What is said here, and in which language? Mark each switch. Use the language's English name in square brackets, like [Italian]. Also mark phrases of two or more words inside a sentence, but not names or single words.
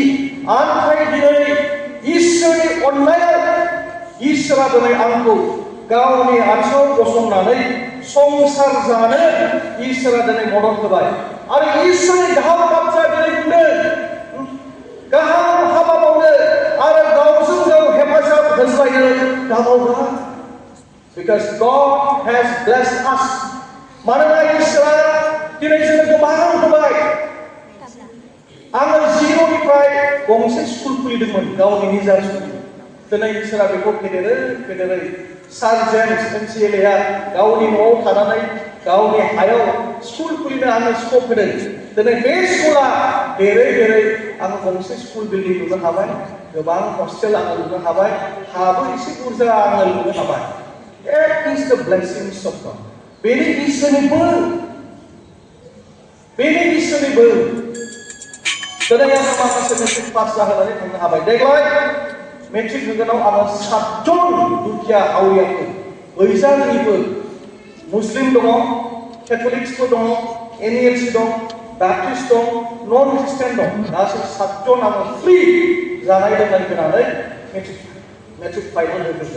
[Bodo] नाथाय दिनै इसोरनि अननायाव इसोरा दिनै आंखौ गावनि आथिङाव गसंनानै संसार जानो इसोरा दिनै मदद होबाय। आरो इसोरनि गाहाम बाथ्रा दिनै बुंदों, गाहाम हाबा मावनो आरो गावजों गाव हेफाजाब होज्लायनो दाबावब्ला [English] Because God has blessed us. [Bodo] मानोना इसोरा दिनै जोंनो गोबां होबाय. आङो जिर'निफ्राय गंसे स्कुल खुलिदोंमोन, गावनि निजा स्कुल. दिनै इसोरा बेखौ फेदेरै सार जेम्स एनसिएलएआ गावनि न'आव थानानै गावनि हायाव स्कुल खुलिनो आंनो स्कप होदों. दिनै बे स्कुला देरै आङो गंसे [English] school building [Bodo] लुनो हाबाय, गोबां हस्टेल आङो लुनो हाबाय, हाबो एसे बुरजा आङो लुनो हाबाय. [English] That is the blessings of God. [Bodo] बेनि इसोरनि बोर. दिनै आङो माखासे मेट्रिक पास जाहोनानै थांनो हाबाय. देग्लाय मेट्रिक होगोनाव आङो 7 जन दुखिया हावरियाफोर, गैजारोङिफोर, मुस्लिम दङ, केथलिक्सफोर दङ, एनएलसि दं, बाप्टिस्ट दं, [English] non Christian [Bodo] दं, गासै 7 जन आङो फ्रि जानाय लोंनाय होनानै [English] matric final [Bodo] होगोन.